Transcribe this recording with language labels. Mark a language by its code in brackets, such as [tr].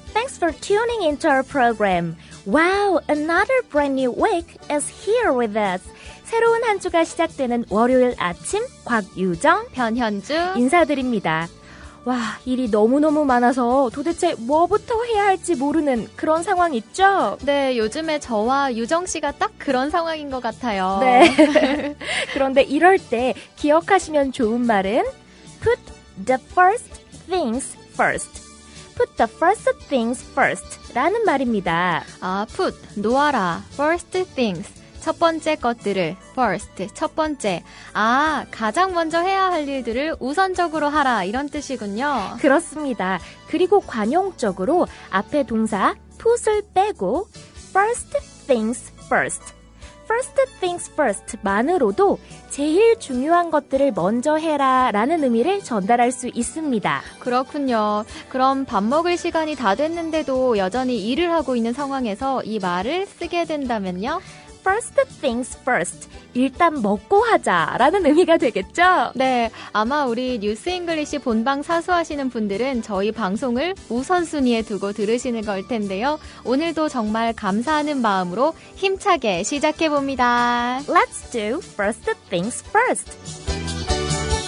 [en] Thanks for tuning into our program. Wow, another brand new week is here with us. [ko] 새로운 한 주가 시작되는 월요일 아침 곽유정, 변현주 인사드립니다. 와, 일이 너무너무 많아서 도대체 뭐부터 해야 할지 모르는 그런 상황 있죠? 네, 요즘에 저와 유정 씨가 딱 그런 상황인 것 같아요. 네. 그런데 이럴 때 기억하시면 좋은 말은 [en] Put the first things first. Put the first things first [ko] 라는 말입니다. [en] 아, put, [ko] 놓아라. [en] First things. [ko] 첫 번째 것들을 first, 첫 번째. 아, 가장 먼저 해야 할 일들을 우선적으로 하라. 이런 뜻이군요. 그렇습니다. 그리고 관용적으로 앞에 동사 put을 빼고 [en] first things first. First things first [ko] 만으로도 제일 중요한 것들을 먼저 해라 라는 의미를 전달할 수 있습니다. 그렇군요. 그럼 밥 먹을 시간이 다 됐는데도 여전히 일을 하고 있는 상황에서 이 말을 쓰게 된다면요? [en] First things first. [ko] 일단 먹고 하자라는 의미가 되겠죠? 네, 아마 우리 뉴스 잉글리시 본방 사수하시는 분들은 저희 방송을 우선순위에 두고 들으시는 걸 텐데요. 오늘도 정말 감사하는 마음으로 힘차게 시작해봅니다. [en] Let's do first things first.